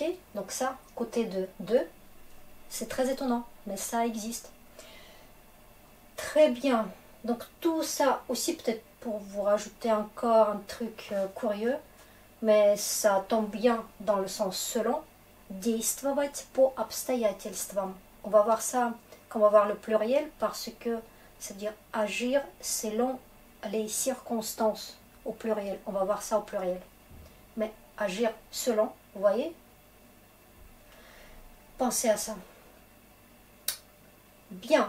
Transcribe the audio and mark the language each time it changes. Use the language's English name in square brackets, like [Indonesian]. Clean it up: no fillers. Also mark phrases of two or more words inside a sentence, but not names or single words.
[French] Donc ça, côté de, c'est très étonnant, mais ça existe. Très bien. Donc tout ça aussi, peut-être pour vous rajouter encore un truc curieux, mais ça tombe bien dans le sens selon. [Russian] Действовать по обстоятельствам. [French] On va voir ça quand on va voir le pluriel parce que ça veut dire agir selon les circonstances au pluriel. On va voir ça au pluriel. Mais agir selon, vous voyez? Pensez à ça. Bien.